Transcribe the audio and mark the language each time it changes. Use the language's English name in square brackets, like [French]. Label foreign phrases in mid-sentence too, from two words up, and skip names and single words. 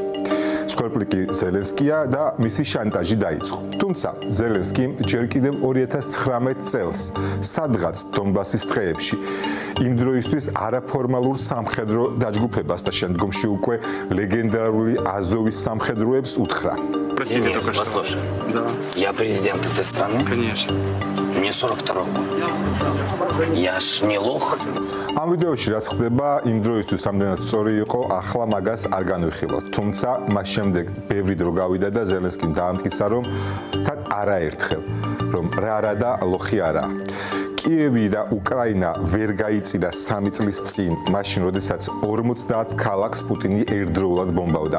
[Georgian] მსხვერპლი კი ზელენსკია და მისი შანტაჟი დაიწყო. თუმცა, ზელენსკიმ ჯერ კიდევ 2019 წელს, სადღაც დონბასის ტყეებში, იმ დროისთვის არაფორმალურ სამხედრო დაჯგუფებას და შემდგომში უკვე ლეგენდარული აზოვის სამხედროებს უთხრა. [Russian] Простите, только что. Послушай, Да. я президент этой страны. Конечно. Мне 42 год. Я ж не лох. [Georgian] ამ ვიდეოში რაც ხდება, იმ დროისთვის რამდენად სწორი იყო, ახლა მაგას არ განვიხილოთ. თუმცა, მას შემდეგ ბევრი დრო გავიდა და ზელენსკიმ დაამტკიცა, რომ თან არაერთხელ, რომ რა არა და ლოხი არაა. კიევი და უკრაინა ვერ გაიწირა 3 წლის წინ, მაშინ როდესაც 50 ქალაქს პუტინი ერთდროულად ბომბავდა.